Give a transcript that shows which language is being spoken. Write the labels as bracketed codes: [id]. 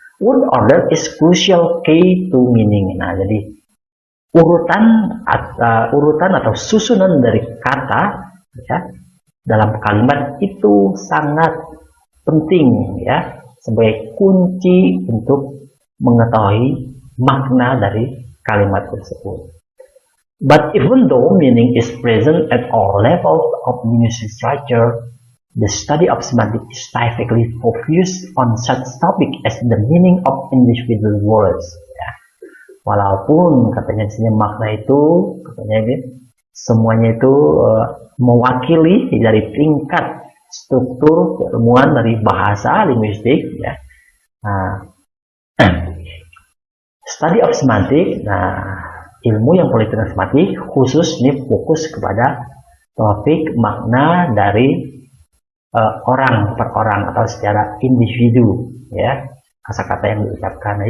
[en] Word order is crucial key to meaning. [id] Nah, jadi urutan atau susunan dari kata, ya, dalam kalimat itu sangat penting, ya, sebagai kunci untuk mengetahui makna dari kalimat tersebut. [en] But even though meaning is present at all levels of music structure, the study of semantics is typically focused on such topic as the meaning of individual words. [id] Ya. Walaupun katanya di sini makna itu katanya ini semuanya itu mewakili dari tingkat struktur keilmuan dari bahasa linguistik, ya. Nah, [en] study of semantics, [id] nah, ilmu yang politik semantik khusus ini fokus kepada topik makna dari orang per orang atau secara individu, ya, kata-kata yang diucapkan.